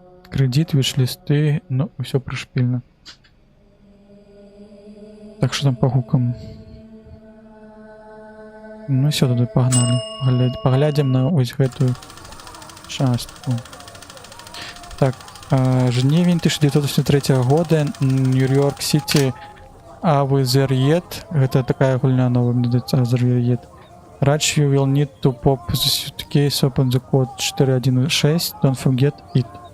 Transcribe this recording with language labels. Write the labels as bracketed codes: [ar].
[be] Крэдит, виш-лісты, ну, ўсё прышпільна. Так што там па гукам. Ну всё, туды пагналі. Паглядзім на ось гэтую частку. Так, жнівень 1983 года, Нью-Йорк Сіті, Авизер'єт. Гэта такая гульня новая, мне здаецца, Авизер'єт. [en] Ratch, you will need to pop the suitcase, open the code 416, don't forget it.